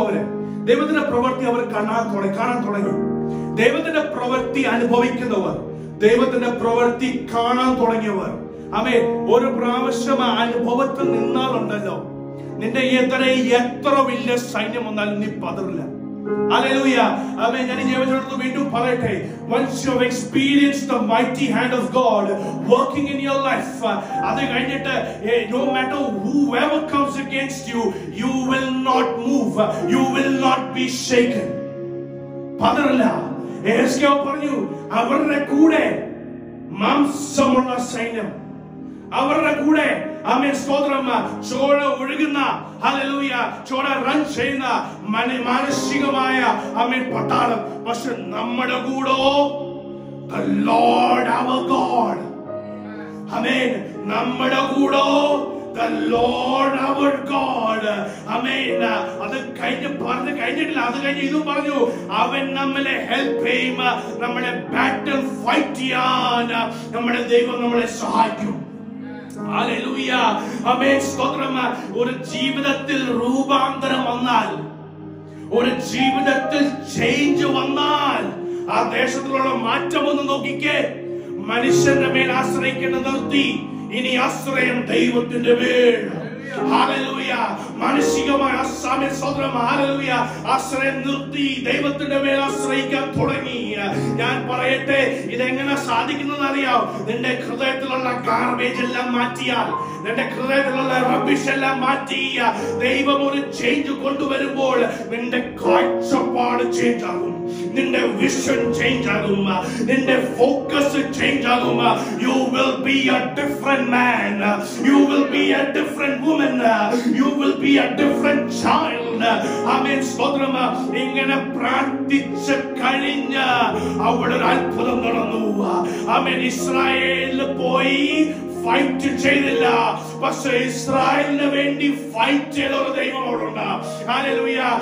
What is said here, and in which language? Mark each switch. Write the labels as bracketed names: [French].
[Malayalam] അവര് ദൈവത്തിന്റെ പ്രവൃത്തി അവർ കാണാൻ തുടങ്ങി. ദൈവത്തിന്റെ പ്രവൃത്തി അനുഭവിക്കുന്നവർ, ദൈവത്തിന്റെ പ്രവൃത്തി കാണാൻ തുടങ്ങിയവർ, ഒരു പ്രാവശ്യം അനുഭവത്തിൽ നിന്നാലുണ്ടല്ലോ, നിന്റെ എത്ര വലിയ സൈന്യം വന്നാലും നീ പതറില്ല. [English] Hallelujah. Amen. [Malayalam] ഞാൻ ഈ ജീവിതത്തിൽ വീണ്ടും പറയട്ടെ, [English] once you have experienced the mighty hand of God working in your life, [Malayalam] അത് കഴിഞ്ഞിട്ട് [English] no matter whoever comes against you, you will not move, you will not be shaken. [Malayalam] പതറില്ല. ഹെസ്കിയാവ് പറഞ്ഞു, അവരുടെ കൂടെ മാംസമുള്ള സൈന്യം, അവരുടെ കൂടെ സ്തോത്രം ചോര ഒഴുകുന്ന, ഹല്ലേലൂയ, ചോര റൺ ചെയ്യുന്ന മാനസികമായ പട്ടാളം. പക്ഷെ നമ്മുടെ കൂടോ [English] the Lord our God. [Malayalam] ആമേൻ. നമ്മുടെ കൂടോ [English] the Lord our God. [Malayalam] ആമേൻ. അത് കഴിഞ്ഞിട്ടില്ല. അത് കഴിഞ്ഞ് ഇതും പറഞ്ഞു, അവൻ നമ്മളെ ഹെൽപ്പ് ചെയ്യും, നമ്മളെ ബാറ്റിൽ ഫൈറ്റ് ചെയ്യാൻ നമ്മുടെ ദൈവം നമ്മളെ സഹായിക്കും. ഹല്ലേലൂയ. ആമേൻ. സ്തോത്രം. ഒരു ജീവിതത്തിൽ രൂപാന്തരം വന്നാൽ, ഒരു ജീവിതത്തിൽ ചേഞ്ച് വന്നാൽ, ആ ദേശത്തിലുള്ള മാറ്റം ഒന്ന് നോക്കിക്കേ. മനുഷ്യന്റെ മേൽ ആശ്രയിക്കുന്നത് നിർത്തി ഇനി ആശ്രയം ദൈവത്തിന്റെ മേൽ. ഹല്ലേലൂയ. മാനസികമായ ഹല്ലേലൂയ ആശ്രയം നിർത്തി ദൈവത്തിന്റെ മേൽ ആശ്രയിക്കാൻ തുടങ്ങി. ഞാൻ പറയട്ടെ, ഇതെങ്ങനെ സാധിക്കുന്നത് അറിയാം? നിന്റെ ഹൃദയത്തിലുള്ള ഗാർബേജ് എല്ലാം മാറ്റിയാൽ, നിന്റെ ഹൃദയത്തിലുള്ള റബ്ബിഷ് എല്ലാം മാറ്റി ദൈവം ഒരു ചേഞ്ച് കൊണ്ടുവരുമ്പോൾ നിന്റെ കാഴ്ചപ്പാട് ചേഞ്ച് ആകും, നിന്റെ വിഷൻ ചേഞ്ച് ആകും, നിന്റെ ഫോക്കസ് ചേഞ്ച് ആകും. [English] You will be a different man, you will be a different woman, you will be a different child. [Malayalam] പറഞ്ഞുകൊണ്ട് ആമേൻ സ്തോത്രം ഇങ്ങനെ പ്രാർത്ഥിച്ച് കഴിഞ്ഞ് അവിടെ ഒരു അത്ഭുതം നടന്നു. ആമേൻ ഇസ്രായേലിൽ പോയി ഫൈറ്റ് ചെയ്തില്ല, പക്ഷെ ഇസ്രായേലിന് വേണ്ടി ഫൈറ്റ് ചെയ്ത ഒരു ദൈവം അവിടുണ്ട്. ഹല്ലേലൂയ.